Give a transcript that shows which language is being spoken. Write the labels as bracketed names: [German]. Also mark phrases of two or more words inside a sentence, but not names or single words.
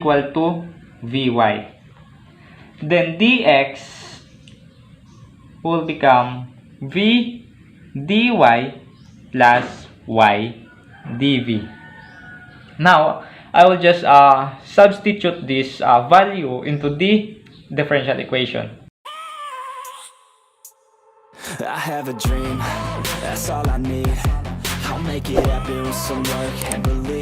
[English] equal to Vy. Then dx will become V dy plus y dv. Now, I will just substitute this value into the differential equation. I have a dream, that's all I need. I'll make it happen with some work and belief.